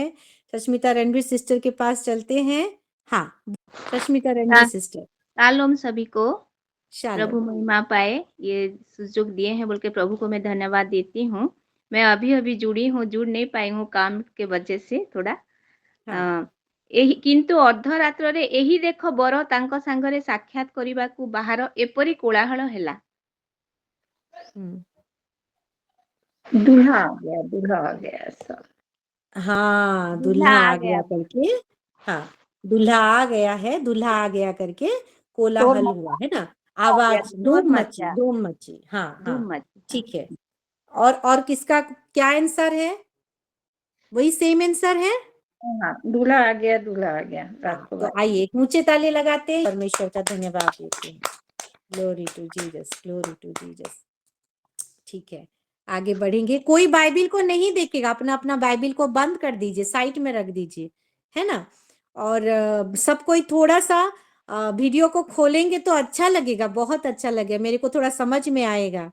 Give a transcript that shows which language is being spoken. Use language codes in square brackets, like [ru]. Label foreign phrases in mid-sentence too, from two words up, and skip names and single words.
[hi] सष्मिता रणवीर सिस्टर के पास चलते हैं। हाँ, सष्मिता रणवीर सिस्टर। शालोम सभी को, शालोम। प्रभु महिमा पाए, ये सुযোগ दिए हैं बोल के प्रभु को मैं धन्यवाद देती हूँ। मैं अभी अभी जुड़ी हूँ, जुड़ नहीं पाई हूँ काम के वजह से थोड़ा। [or] କିନ୍ତୁ ଅର୍ଦ୍ଧରାତ୍ରରେ ଏହି ଦେଖ ବର ତାଙ୍କ ସାଙ୍ଗରେ ସାକ୍ଷାତ କରିବାକୁ ବାହାର ଏପରି କୋଳାହଳ ହେଲା। [hi] दूल्हा आ गया, दूल्हा आ गया सब। हाँ, दूल्हा आ गया करके, हाँ दूल्हा आ गया है, दूल्हा आ गया करके कोलाहल हुआ है ना, आवाज धूम मची। हाँ हाँ ठीक है। और किसका क्या आंसर है? वही [en] same answer [hi] है। हाँ, दूल्हा आ गया, दूल्हा आ गया, रात को तो बात। आइए एक ऊंचे ताली लगाते हैं, परमेश्वर का धन्यवाद देते हैं। [en] glory to Jesus, glory to Jesus. [hi] ठीक है, आगे बढ़ेंगे। कोई बाइबिल को नहीं देखेगा, अपना अपना बाइबिल को बंद कर दीजिए, साइड में रख दीजिए, है ना। और सब कोई थोड़ा सा वीडियो को खोलेंगे तो अच्छा लगेगा, बहुत अच्छा लगेगा, मेरे को थोड़ा समझ में आएगा।